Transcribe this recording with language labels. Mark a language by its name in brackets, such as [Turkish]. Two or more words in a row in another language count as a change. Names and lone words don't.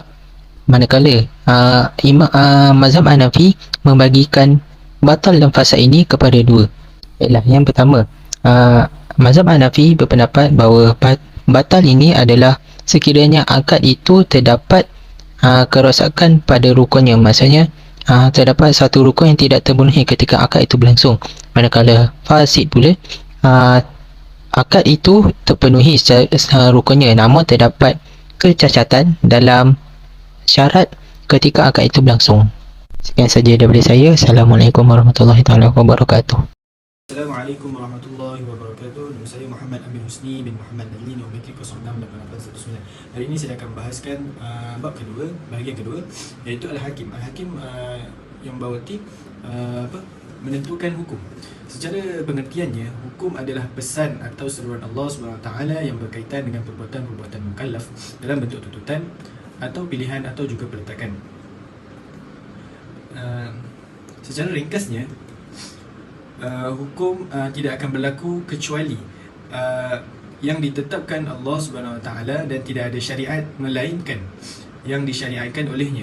[Malay] Manakala mazhab Hanafi membagikan batal dan fasad ini kepada dua. Baiklah, yang pertama, mazhab Hanafi berpendapat bahawa batal ini adalah sekiranya akad itu terdapat kerosakan pada rukunnya, maksudnya terdapat satu rukun yang tidak terpenuhi ketika akad itu berlangsung. Manakala fasid pula, akad itu terpenuhi secara rukunnya, namun terdapat kecacatan dalam syarat ketika akad itu berlangsung. Sekian saja daripada saya. [Arabic] السلام عليكم ورحمة الله وبركاته. السلام عليكم ورحمة الله وبركاته. [Malay] Nama saya Muhammad Amir Husni bin Muhammad Nadli, Nometrik 068819. Hari ini saya akan bahaskan bab kedua, bahagian kedua, iaitu Al-Hakim. Al-Hakim yang berarti menentukan hukum. Secara pengertiannya, hukum adalah pesan atau seruan Allah SWT yang berkaitan dengan perbuatan-perbuatan mukallaf dalam bentuk tuntutan atau pilihan atau juga peletakan. Secara ringkasnya, hukum tidak akan berlaku kecuali yang ditetapkan Allah [Arabic] سبحانه وتعالى [Malay] dan tidak ada syariat melainkan yang disyariatkan olehnya.